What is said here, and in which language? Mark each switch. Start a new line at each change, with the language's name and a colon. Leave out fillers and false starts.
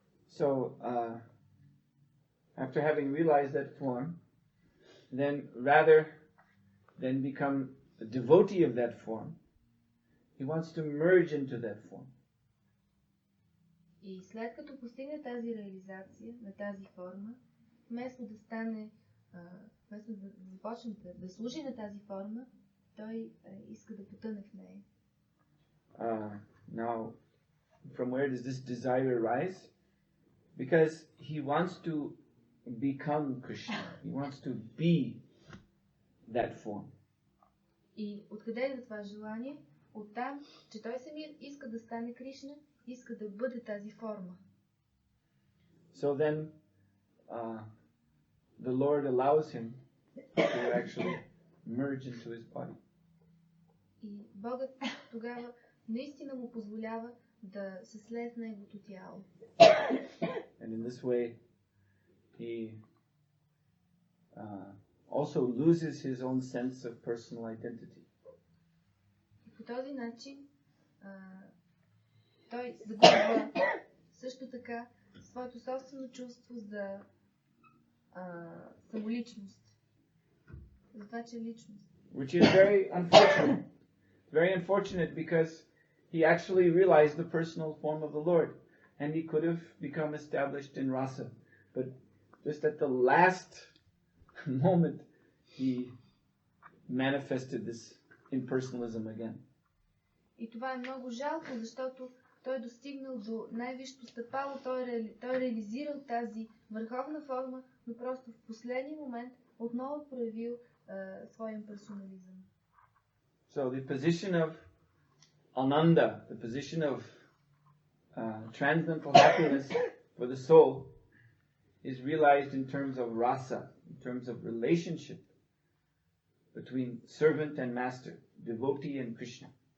English: So, after having realized that form, then rather than become a devotee of that form, he wants to merge into that form.
Bulgarian: И след като постигне тази реализация на тази форма, вместо да стане, вместо да започне да служи на тази форма, той иска да потъне в нея.
English: Now, from where does this desire arise? Because he wants to become Krishna. He wants to be that form.
Bulgarian: И откъде е това желание? Оттам, че той самият иска да стане Кришна, иска да бъде тази форма.
English: So then, the Lord allows him to actually merge into his body.
Bulgarian: И Богът тогава наистина му позволява да се слее в неговото тяло.
English: And in this way, he also loses his own sense of personal identity.
Bulgarian: И по този начин той загубва също така своето собствено чувство за самоличност. За това, че е личност.
English: Which is very unfortunate. Very unfortunate because he actually realized the personal form of the Lord. And he could have become established in rasa. But just at the last moment, he manifested this impersonalism again.
Bulgarian: И това е много жалко, защото той е достигнал до най-висшето стъпало, той е реализирал тази върховна форма, но просто в последния момент отново проявил своя имперсонализъм.
English: So the position of Ananda, the position of transcendental happiness for the soul is realized in terms of rasa, in terms of relationship between servant and master, devotee and Krishna.